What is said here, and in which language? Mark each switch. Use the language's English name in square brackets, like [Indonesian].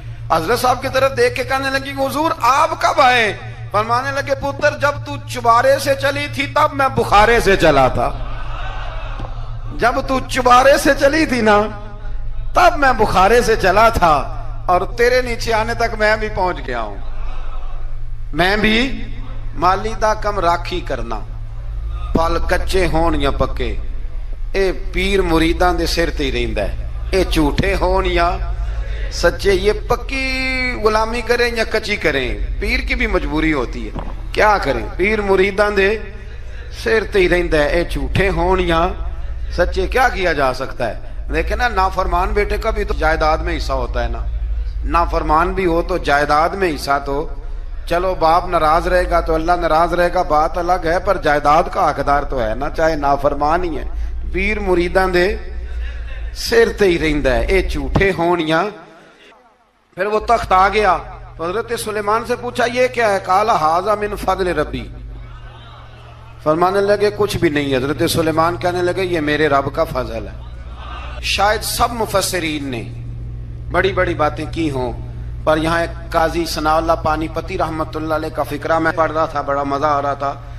[Urdu] حضرت صاحب کی طرف دیکھ کے کہنے لگی حضور آپ کب آئے؟ فرمانے لگے پتر جب تو چبارے سے چلی تھی تب میں بخارے سے چلا تھا. جب تو چبارے سے چلی تھی نا تب میں بخارے سے چلا تھا, اور تیرے نیچے آنے تک میں بھی پہنچ گیا ہوں. [Punjabi] میں بھی مالی دا کم راکھی کرنا, پل کچے ہون یا پکے, اے پیر مریدان دے سر تے ہی رہندا ہے. اے جھوٹے ہون یا سچے, [Urdu] یہ پکی غلامی کریں یا کچی کریں, پیر کی بھی مجبوری ہوتی ہے. کیا کریں, [Punjabi] پیر مریدان دے سر تے ہی رہندا ہے. اے جھوٹے ہون یا سچے, [Urdu] کیا کیا جا سکتا ہے. لیکن نا نافرمان بیٹے کا بھی تو جائیداد میں حصہ ہوتا ہے نا. نافرمان بھی ہو تو جائیداد میں حصہ, تو چلو باپ ناراض رہے گا تو اللہ ناراض رہے گا, بات الگ ہے, پر جائیداد کا حقدار تو ہے نا, چاہے نافرمان ہی ہے. [Punjabi] پیر مریداں دے سر تے ہی رہندا ہے. اے جھوٹے ہون یا. [Urdu] پھر وہ تخت آ گیا تو حضرت سلیمان سے پوچھا یہ کیا ہے؟ [Arabic] قال ھذا من فضل ربی. [Urdu] فرمانے لگے کچھ بھی نہیں. حضرت سلیمان کہنے لگے یہ میرے رب کا فضل ہے. شاید سب مفسرین نے بڑی بڑی باتیں کی ہوں, پر یہاں ایک قاضی ثناء اللہ پانی پتی رحمت اللہ علیہ کا فقرہ میں پڑھ رہا تھا, بڑا مزہ آ رہا تھا.